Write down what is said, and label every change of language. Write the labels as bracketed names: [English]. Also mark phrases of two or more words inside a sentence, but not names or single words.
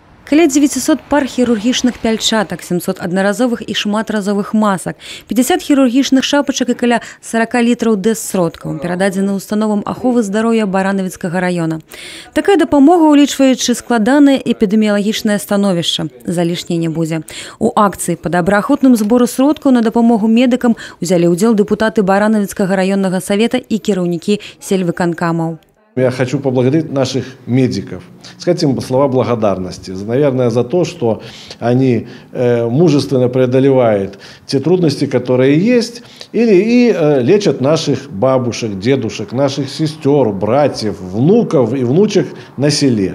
[Belarusian] Каля 900 пар хірургічных пяльчатак, 700 аднаразовых і шматразовых масак, 50 хірургічных шапачак і каля 40 літраў дэс-сродкаў перададзены установам аховы здароўя Баранавіцкага района. Такая дапамога, улічваючы складанае эпідэміялагічнае становішча, залішняй не будзе. У акцыі па добраахвотным збору сродкаў на дапамогу медыкам узялі ўдзел дэпутаты Баранавіцкага раённага савета і кіраўнікі сельвыканкамаў. [Russian] Я хочу поблагодарить наших медиков, сказать им слова благодарности, наверное, за то, что они мужественно преодолевают те трудности, которые есть, и лечат наших бабушек, дедушек, наших сестер, братьев, внуков и внучек на селе.